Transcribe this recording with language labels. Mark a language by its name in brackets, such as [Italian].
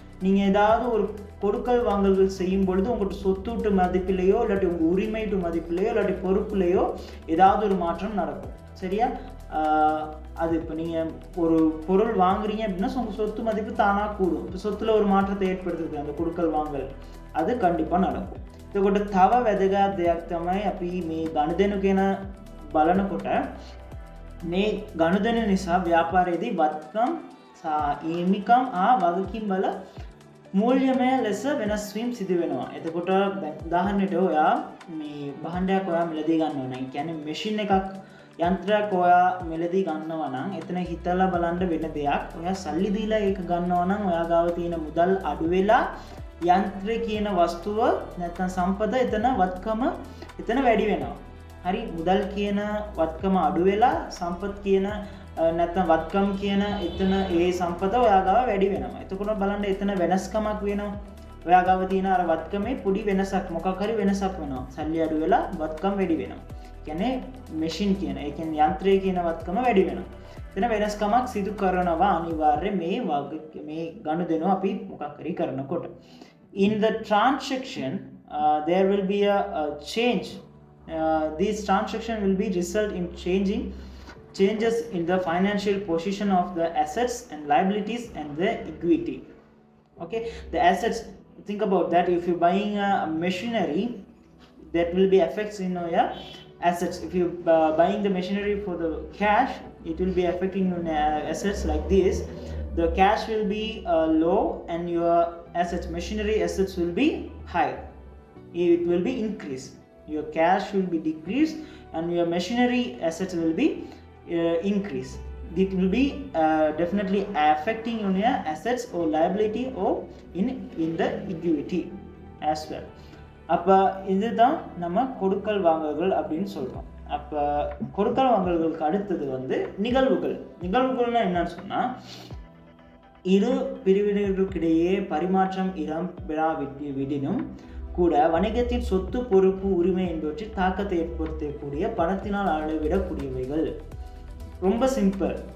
[Tamil] நீங்கள் ஏதாவது ஒரு கொடுக்கல் வாங்கல்கள் செய்யும் பொழுது உங்கள்கிட்ட சொத்துட்டு மதிப்பிலையோ இல்லாட்டி உங்கள் உரிமைட்டு மதிப்பிலையோ இல்லாட்டி பொறுப்புலையோ ஏதாவது ஒரு மாற்றம் நடக்கும். சரியா? அது இப்போ நீங்கள் ஒரு பொருள் வாங்குறீங்க அப்படின்னா உங்கள் சொத்து மதிப்பு தானாக கூடும். இப்போ சொத்தில் ஒரு மாற்றத்தை ஏற்படுத்துது அந்த கொடுக்கல் வாங்கல், அது கண்டிப்பாக நடக்கும். [Sinhala] එතකොට තව වැදගත් දෙයක් තමයි අපි මේ ගනුදෙනු කියන බලනකොට මේ ගනුදෙනු නිසා ව්‍යාපාරයේදී වත්කම් හිමිකම් වගකීම් වල මූල්‍යමය ලෙස වෙනස් වීම සිදු වෙනවා. එතකොට උදාහරණයට ඔයා මේ භාණ්ඩයක් ඔයා මිලදී ගන්නවා නම්, කියන්නේ මැෂින් එකක් යන්ත්‍රයක් ඔයා මිලදී ගන්නවා නම්, එතන හිතලා බලන්න වෙන දෙයක්. ඔයා සල්ලි දීලා ඒක ගන්නවා නම් ඔයා ගාව තියෙන මුදල් අඩු වෙලා යන්ත්‍රය කියන වස්තුව නැත්නම් සම්පත එතන වත්කම එතන වැඩි වෙනවා. හරි? මුදල් කියන වත්කම අඩු වෙලා සම්පත් කියන නැත්නම් වත්කම් කියන එතන ඒ සම්පත ඔයා ගාව වැඩි වෙනවා. එතකොට බලන්න එතන වෙනස්කමක් වෙනවා. ඔයා ගාව තියෙන අර වත්කමේ පොඩි වෙනසක් මොකක් හරි වෙනසක් වෙනවා. සල්ලි අඩු වෙලා වත්කම් වැඩි වෙනවා. කියන්නේ මැෂින් කියන ඒ කියන්නේ යන්ත්‍රය කියන වත්කම වැඩි වෙනවා. එතන වෙනස්කමක් සිදු කරනවා අනිවාර්යයෙන් මේ ගනුදෙනුව අපි මොකක් හරි කරනකොට. [English] In the transaction, there will be a change. This transaction will be result in changes in the financial position of the assets and liabilities and the equity. Okay, the assets. Think about that. If you're buying a machinery, that will be affects in your assets. If you buying the machinery for the cash, it will be affecting your assets like this. The cash will be low and your assets, machinery assets will be high. It will be increased. Your cash will be decreased and your machinery assets will be increased. it will be definitely affecting on your assets or liability or in the equity as well. [Tamil] அப்போ இதுதான் நம்ம கொடுக்கல் வாங்கல்கள் அப்படின்னு சொல்கிறோம். அப்போ கொடுக்கல் வாங்கல்களுக்கு அடுத்தது வந்து நிகழ்வுகள்னா என்னன்னு சொன்னால், இரு பிரிவினர்களுக்கிடையே பரிமாற்றம் இடம்பெறாவிடினும் கூட வணிகத்தின் சொத்து பொறுப்பு உரிமை என்பவற்றில் தாக்கத்தை ஏற்படுத்தக்கூடிய பணத்தினால் அளவிடக்கூடியவைகள். ரொம்ப சிம்பிள்.